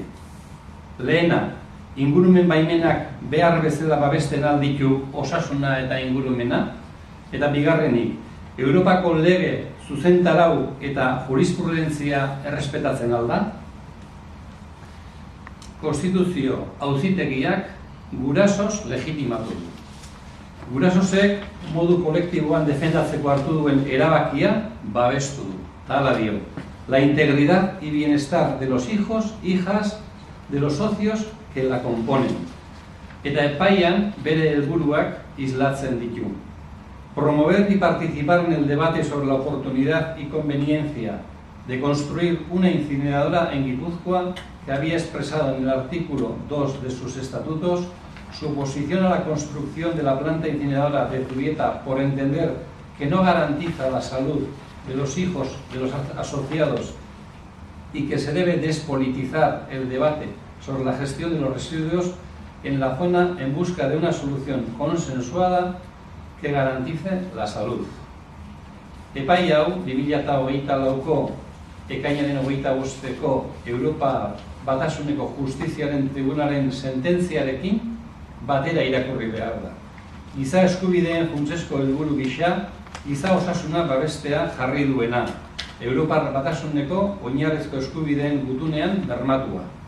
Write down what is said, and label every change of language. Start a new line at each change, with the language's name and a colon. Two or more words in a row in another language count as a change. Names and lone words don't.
Basque: Lehena, ingurumen baimenak behar bezala babesten alditu osasuna eta ingurumena, eta bigarrenik, Europako lege zuzentarau eta jurisprudentzia errespetatzen alda. Konstituzio Auzitegiak gurasos legitimatu du. Gurasosek modu kolektiboan defendatzeko hartu duen erabakia babestu du. Hala dio.
Spanish: La integridad y bienestar de los hijos, hijas, de los socios que la componen.
Basque: Eta epaian bere helburuak islatzen ditu.
Spanish: Promover y participar en el debate sobre la oportunidad y conveniencia de construir una incineradora en Guipúzcoa, que había expresado en el artículo 2 de sus estatutos su oposición a la construcción de la planta incineradora de Zubieta por entender que no garantiza la salud de los hijos de los asociados y que se debe despolitizar el debate sobre la gestión de los residuos en la zona en busca de una solución consensuada que garantice la salud.
Basque: Epai hau, 2024ko ekainaren 25ko Europa Batasuneko Justiziaren Tribunalen sententziarekin batera irakurri behar da. Giza eskubideen funtsezko helburu gisa, giza osasuna babestea jarri duena, Europar Batasuneko oinarrizko eskubideen gutunean bermatua.